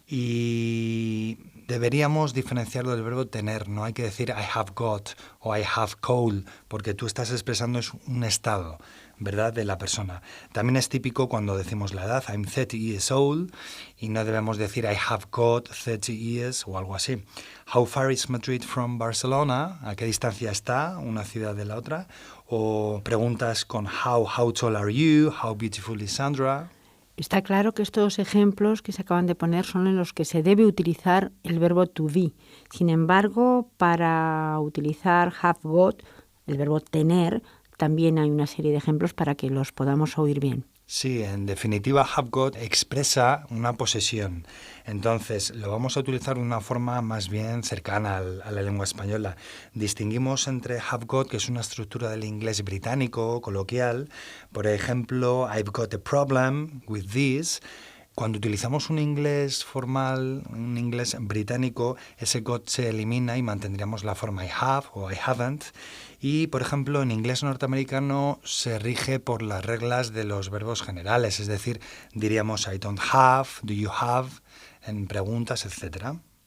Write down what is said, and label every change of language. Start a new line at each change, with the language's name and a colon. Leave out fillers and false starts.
Spanish: Y deberíamos diferenciarlo del verbo tener, no hay que decir I have got o I have cold, porque tú estás expresando es un estado, ¿verdad?, de la persona. También es típico cuando decimos la edad, I'm 30 years old, y no debemos decir I have got 30 years o algo así.
English: How far is Madrid from Barcelona?
Spanish: ¿A qué distancia está una ciudad de la otra? O preguntas con
English: how tall are you? How beautiful is Sandra?
Spanish: Está claro que estos ejemplos que se acaban de poner son en los que se debe utilizar el verbo to be. Sin embargo, para utilizar have got, el verbo tener, también hay una serie de ejemplos para que los podamos oír bien. Sí, en definitiva, have got expresa una posesión. Entonces, lo vamos a utilizar de una forma más bien cercana a la lengua española. Distinguimos entre have got, que es una estructura del inglés británico, coloquial. Por ejemplo,
English: I've got a problem with this.
Spanish: Cuando utilizamos un inglés formal, un inglés británico, ese got se elimina y mantendríamos la forma
English: I have
Spanish: o
English: I haven't.
Spanish: Y, por ejemplo, en inglés norteamericano se rige por las reglas de los verbos generales, es decir, diríamos
English: I don't have, do you have,
Spanish: en preguntas, etc.